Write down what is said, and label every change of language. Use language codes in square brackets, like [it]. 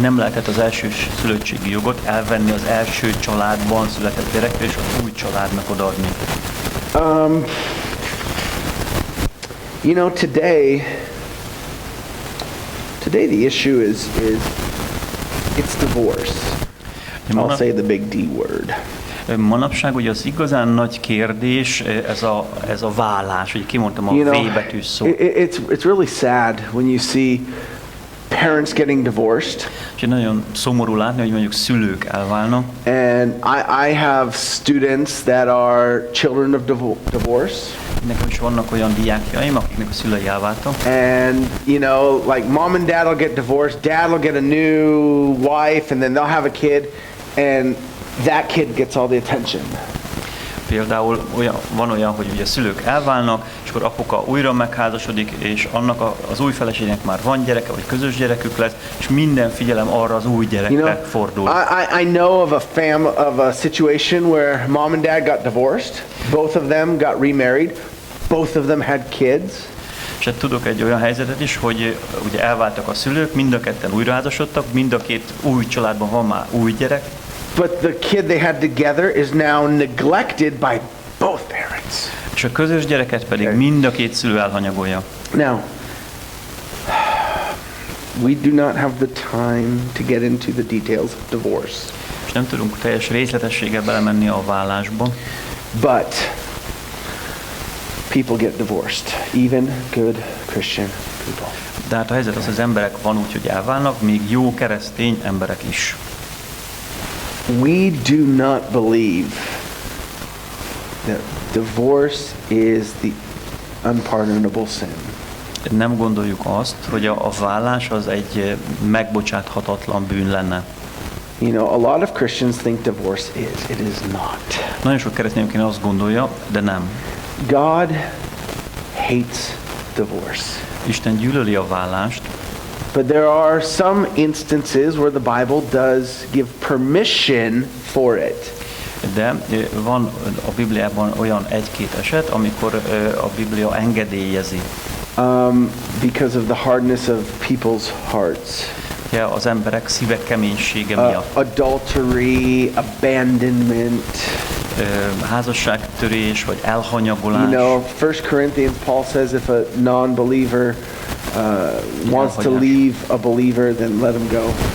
[hu] Nem lehetett az első szülöttségi jogot elvenni az első családban született gyerekre és az új családnak odaadni. [en] You know, today the issue is it's divorce. I'll say the big D word. [hu] Manapság ugye az igazán nagy kérdés ez a vállás, hogy kimondtam a V betűs szó. [en] It's really sad when you see parents getting divorced. [hu] És nagyon szomorú látni, hogy mondjuk szülők elválnak. [en] And I have students that are children of divorce. [hu] Nekem is vannak olyan diákjaim, akiknek a szülei elváltak. [en] And you know, like mom and dad will get divorced, dad will get a new wife, and then they'll have a kid, and that kid gets all the attention. [hu] Például van olyan, hogy ugye szülők elválnak, és akkor apuka újra megházasodik, és annak az új feleségnek már van gyereke, vagy közös gyerekük lesz, és minden figyelem arra az új gyerekre fordul. [en] I know of a situation where mom and dad got divorced, both of them got remarried, both of them had kids. [hu] És tudok egy olyan helyzetet is, hogy ugye elváltak a szülők, mind a ketten újraházasodtak, mind a két új családban van már új gyerek. [en] But the kid they had together is now neglected by both parents. [hu] És a közös gyereket pedig mind a két szülő elhanyagolja. [en] Now, we do not have the time to get into the details of divorce. [hu] És nem tudunk teljes részletességgel belemenni a vállásba. [en] But people get divorced, even good Christian people. [hu] De hát a helyzet az, az emberek van úgy, hogy elválnak, még jó keresztény emberek is. [en] We do not believe that divorce is the unpardonable sin. [hu] Nem gondoljuk azt, hogy a vállás az egy megbocsáthatatlan bűn lenne. [en] You know, a lot of Christians think divorce is. It is not. [hu] Nagyon sok keresztény azt gondolja, de nem. [en] God hates divorce. [hu] Isten gyűlöli a vállást. [en] But there are some instances where the Bible does give permission for it. [hu] De van a Bibliában olyan egy-két eset, amikor a Biblia engedélyezi. [en] Because of the hardness of people's hearts. [hu] Ja, az emberek szíve keménysége miatt. [en] Adultery, abandonment. [hu] Házasságtörés vagy elhanyagolás. [en] You know, 1 Corinthians Paul says if a non-believer wants to leave a believer, then let him go.